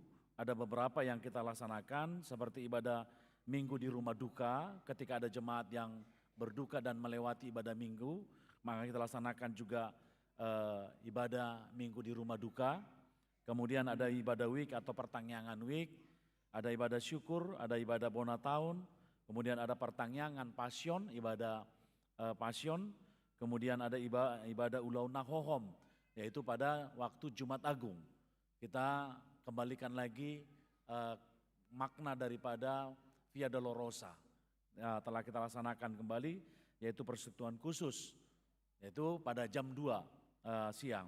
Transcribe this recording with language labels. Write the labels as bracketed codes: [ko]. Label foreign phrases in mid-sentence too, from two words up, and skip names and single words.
[id] Ada beberapa yang kita laksanakan seperti ibadah minggu di rumah duka ketika ada jemaat yang berduka dan melewati ibadah minggu, maka kita laksanakan juga ibadah minggu di rumah duka. Kemudian ada ibadah week atau pertangyangan week, ada ibadah syukur, ada ibadah bona tahun, kemudian ada pertangyangan pasion, ibadah pasion, kemudian ada ibadah [bbc] ulau nahohom, [id] yaitu pada waktu Jumat Agung. Kita kembalikan lagi makna daripada Via Dolorosa. Telah kita laksanakan kembali, yaitu persekutuan khusus, yaitu pada jam 2 siang.